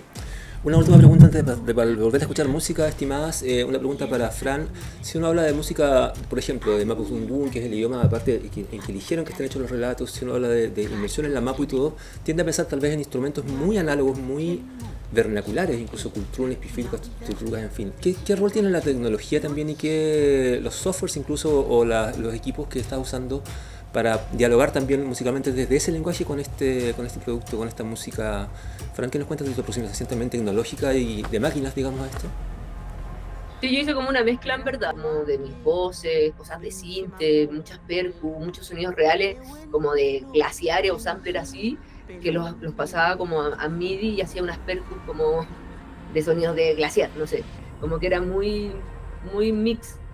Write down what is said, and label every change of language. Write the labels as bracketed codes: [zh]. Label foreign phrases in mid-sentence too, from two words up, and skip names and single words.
[es] Una última pregunta antes de volver a escuchar música, estimadas. Una pregunta para Fran. Si uno habla de música, por ejemplo, de mapudungún, que es el idioma aparte en que eligieron que estén hechos los relatos, si uno habla de inmersión en la mapu y todo, tiende a pensar tal vez en instrumentos muy análogos, muy vernaculares, incluso cultrunes, pifilcas, tutrucas, en fin. ¿Qué rol tiene la tecnología también y qué los softwares incluso o los equipos que estás usando para dialogar también musicalmente desde ese lenguaje con este producto, con esta música? Fran, ¿qué nos cuentas de tu aproximación también tecnológica y de máquinas, digamos, a esto? Sí, yo hice como una mezcla, en verdad, como de mis voces, cosas de sinte, muchas percu, muchos sonidos reales, como de glaciares o sampler así, que los pasaba como a MIDI y hacía unas percus como de sonidos de glaciar, no sé, como que era muy mix.